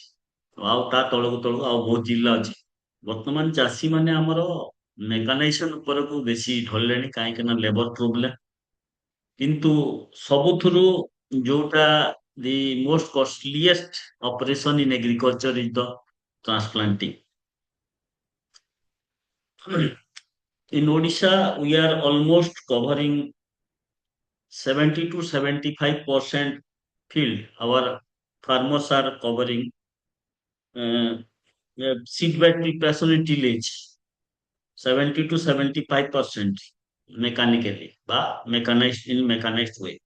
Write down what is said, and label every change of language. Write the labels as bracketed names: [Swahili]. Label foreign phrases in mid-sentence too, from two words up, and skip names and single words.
[Odia] ଆଉ ତା ତଳକୁ ତଳକୁ ଆଉ ବହୁତ ଜିଲ୍ଲା ଅଛି। ବର୍ତ୍ତମାନ ଚାଷୀ ମାନେ ଆମର ମେକାନାଇଜେସନ ଉପରକୁ ବେଶୀ ଢଳିଲେଣି, କାହିଁକି ନା [English] labour problem. [Odia] କିନ୍ତୁ ସବୁଥିରୁ ଯୋଉଟା [English] the most costliest operation in agriculture is the transplanting. In Odisha, we are almost covering 70 to 75% field. Our farmers are covering uh, seedbed preparation and tillage 70 to 75% mechanically, but mechanized in mechanized way.